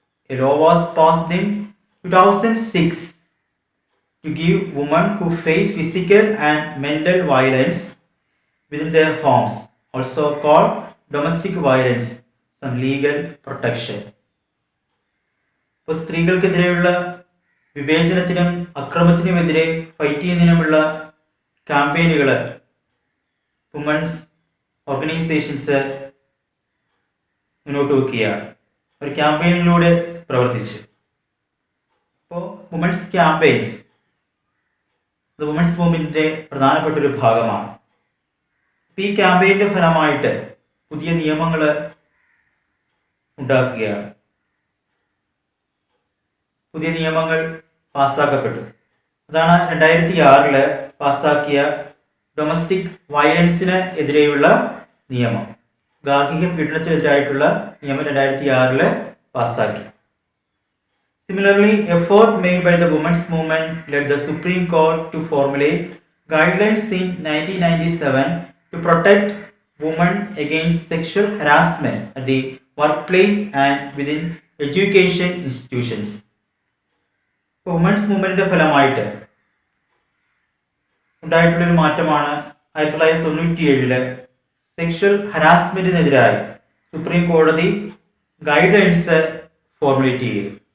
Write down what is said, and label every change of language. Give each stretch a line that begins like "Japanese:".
English: A law was passed in 2006 to give women who face physical and mental violence within their homes, also called domestic violence, some legal protection.
Malayalam: ഇപ്പോൾ സ്ത്രീകൾക്കെതിരെയുള്ള വിവേചനത്തിനും അക്രമത്തിനുമെതിരെ fight ചെയ്യുന്നതിനുമുള്ള ക്യാമ്പയിനുകൾ women's organisations മുന്നോട്ട് വയ്ക്കുകയാണ്. ഒരു ക്യാമ്പയിനിലൂടെ പ്രവർത്തിച്ചു. അപ്പോൾ women's campaigns ഇത് women's മൂവ്മെന്റിന്റെ പ്രധാനപ്പെട്ട ഒരു ഭാഗമാണ്. ഈ ക്യാമ്പയിൻ്റെ ഫലമായിട്ട് പുതിയ നിയമങ്ങൾ ഉണ്ടാക്കുകയാണ്. പുതിയ നിയമങ്ങൾ പാസ്സാക്കപ്പെട്ടു. അതാണ് 2006 പാസ്സാക്കിയ
English: domestic വയലൻസിന്
Malayalam: എതിരെയുള്ള നിയമം. ഗാർഹിക പീഡനത്തിനെതിരായിട്ടുള്ള നിയമം 2006 പാസ്സാക്കി.
English: Similarly, effort made by the women's movement led the Supreme Court to formulate guidelines in 1997 to protect women against sexual harassment at the workplace and within education institutions.
Malayalam: Women's മൂവ്മെന്റിന്റെ ഫലമായിട്ട് ഉണ്ടായിട്ടുള്ളൊരു മാറ്റമാണ് 1997
English: sexual ഹരാസ്മെന്റിനെതിരായി
Malayalam: സുപ്രീം കോടതി
English: guidelines formulate
Malayalam: ചെയ്യുക.